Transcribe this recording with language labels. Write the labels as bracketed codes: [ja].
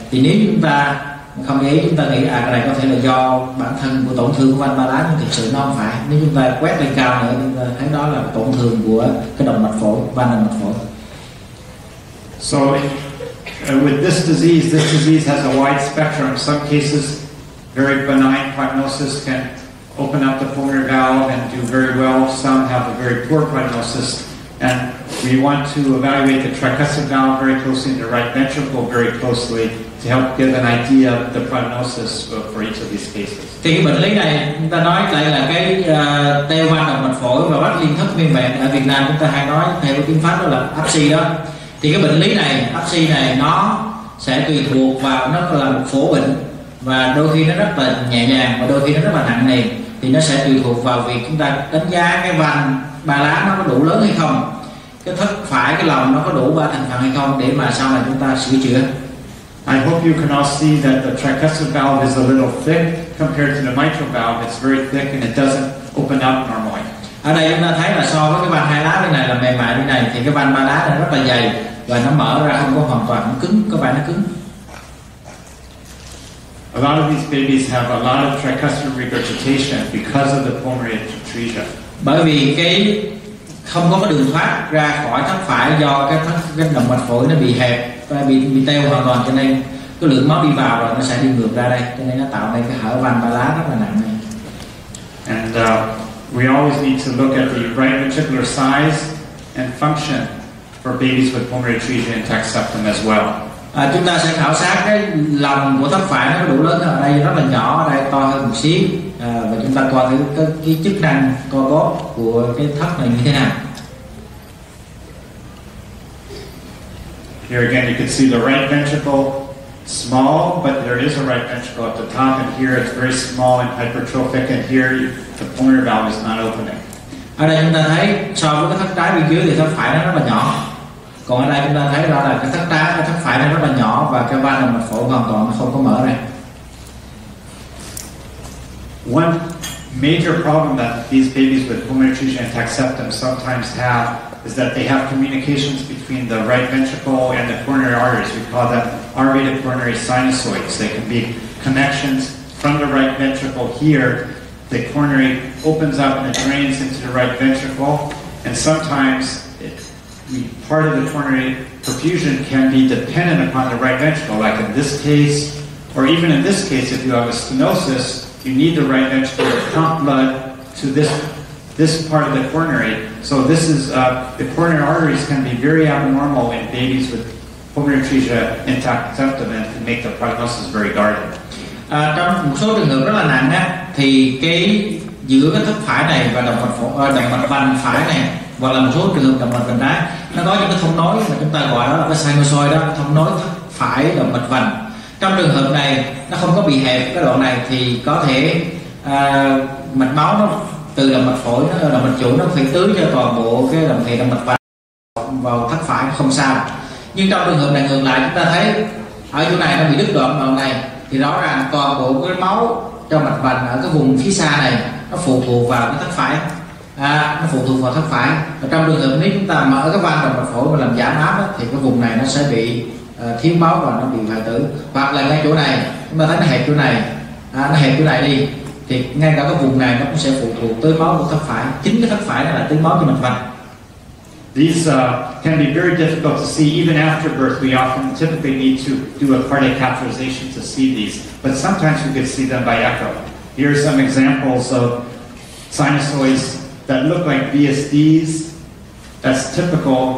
[vi] Thì nếu chúng ta không để ý, chúng ta nghĩ cái này có thể là do bản thân của tổn thương của van ba lá, nhưng thực sự nó không phải. Nếu chúng ta quét lên cao nữa, chúng ta thấy đó là tổn thương của cái động mạch phổi, van động mạch phổi. [en] So with this disease has a wide spectrum. In some cases, very benign prognosis can open up the pulmonary valve and do very well. Some have a very poor prognosis, and we want to evaluate the tricuspid valve very closely and the right ventricle very closely to help give an idea of the prognosis for each of these cases. [vi] Thì cái bệnh lý này chúng ta nói lại là cái teo van động mạch phổi và vách liên thất nguyên vẹn. Ở Việt Nam chúng ta hay nói theo cái tiếng Pháp đó là APSI đó. Thì cái bệnh lý này, APSI này nó sẽ tùy thuộc vào, nó là một phổ bệnh, và đôi khi nó rất là nhẹ nhàng và đôi khi nó rất là nặng nề. Thì nó sẽ tùy thuộc vào việc chúng ta đánh giá cái van ba lá nó có đủ lớn hay không, cái thất phải, cái lòng nó có đủ ba thành phần hay không, để mà sau này chúng ta sửa chữa. [en] I hope you can all see that the tricuspid valve is a little thick compared to the mitral valve. It's very thick and it doesn't open up normally. [vi] Ở đây chúng ta thấy là so với cái van hai lá bên này là mềm mại bên này, thì cái van ba lá này rất là dày và nó mở ra không có hoàn toàn cứng, có vẻ nó cứng. [en] A lot of these babies have a lot of tricuspid regurgitation because of the pulmonary atresia. [vi] Bởi vì cái không có cái đường thoát ra khỏi thất phải do cái động mạch phổi nó bị hẹp và bị teo hoàn toàn, cho nên cái lượng máu đi vào rồi nó sẽ đi ngược ra đây, cho nên nó tạo nên cái hở van ba lá rất là nặng này. [en] And we always need to look at the right ventricular size and function for babies with pulmonary atresia intact septum as well. [vi] Chúng ta sẽ khảo sát cái lòng của thất phải nó có đủ lớn, ở đây rất là nhỏ, ở đây to hơn một xíu, và chúng ta coi thử cái chức năng co bóp của cái thất này như thế nào. [en] Here again you can see the right ventricle small, but there is a right ventricle at the top, and here it's very small and hypertrophic, and here the pulmonary valve is not opening. [vi] Ở đây chúng ta thấy so với cái thất trái bên dưới thì thất phải nó rất là nhỏ. Còn ở đây chúng ta thấy đó là cái thất phải nó rất là nhỏ và cái van động mạch phổi hoàn toàn nó không có mở ra. [en] One major problem that these babies with pulmonary atresia and intact septum sometimes have is that they have communications between the right ventricle and the coronary arteries. We call them R-rated coronary sinusoids. They can be connections from the right ventricle here. The coronary opens up and it drains into the right ventricle, and sometimes part of the coronary perfusion can be dependent upon the right ventricle, like in this case, or even in this case, if you have a stenosis, you need the right ventricle to pump blood to this part of the coronary. So this is the coronary arteries can be very abnormal in babies with pulmonary atresia intact septum and can make the prognosis very guarded. [vi] Trong một số trường hợp rất là nặng á, thì cái giữa cái thất phải này và động mạch vành phải này, hoặc là một số trường hợp động mạch vành trái, nó có những cái thông nối mà chúng ta gọi đó là cái sinusoid đó, thông nối thất phải động mạch vành. Trong trường hợp này nó không có bị hẹp cái đoạn này thì có thể mạch máu nó từ động mạch phổi, động mạch chủ nó phải tưới cho toàn bộ cái động mạch vành vào thất phải không sao. Nhưng trong trường hợp này ngược lại, chúng ta thấy ở chỗ này nó bị đứt đoạn này thì rõ ràng toàn bộ cái máu cho mạch vành ở cái vùng phía xa này nó phụ thuộc vào cái thất phải, nó phụ thuộc vào thất phải. Và trong trường hợp nếu chúng ta mở cái van động mạch phổi và làm giảm áp thì cái vùng này nó sẽ bị thiếu máu và nó bị hoại tử. Hoặc là ngay chỗ này chúng ta thấy nó hẹp chỗ này, nó hẹp chỗ này đi thì ngay cả cái vùng này nó cũng sẽ phụ thuộc tới máu của thất phải. Chính cái thất phải này là tới máu cho mạch vành. [en] These can be very difficult to see even after birth. We often typically need to do a cardiac catheterization to see these, but sometimes we can see them by echo. Here are some examples of sinusoids that look like VSDs. That's typical.